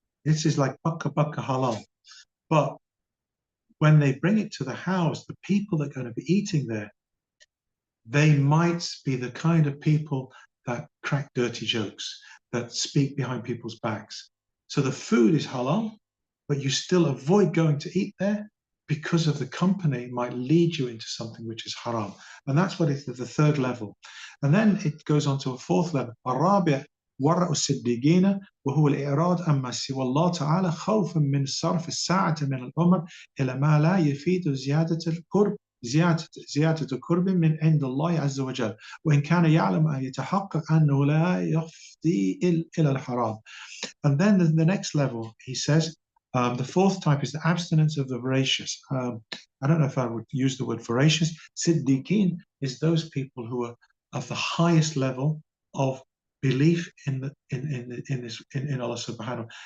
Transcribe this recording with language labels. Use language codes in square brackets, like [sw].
[en] This is like Bakka Bakka Halal. But when they bring it to the house, the people that are going to be eating there, they might be the kind of people that crack dirty jokes, that speak behind people's backs. So the food is halal, but you still avoid going to eat there because of the company might lead you into something which is haram. And that's what is the third level. And then it goes on to a fourth level. [ar] الرابع ورع الصديقين وهو الإعراض عما سوى الله تعالى خوفا من صرف الساعة من الأمر إلى ما لا يفيد زيادة القرب زيادة قرب من عند الله عز وجل وإن كان يعلم أن يتحقق أنه لا يفضي إلى الحرام. [en] And then the next level, he says, the fourth type is the abstinence of the voracious. I don't know if I would use the word voracious. Siddiqeen is those people who are of the highest level of belief in Allah subhanahu.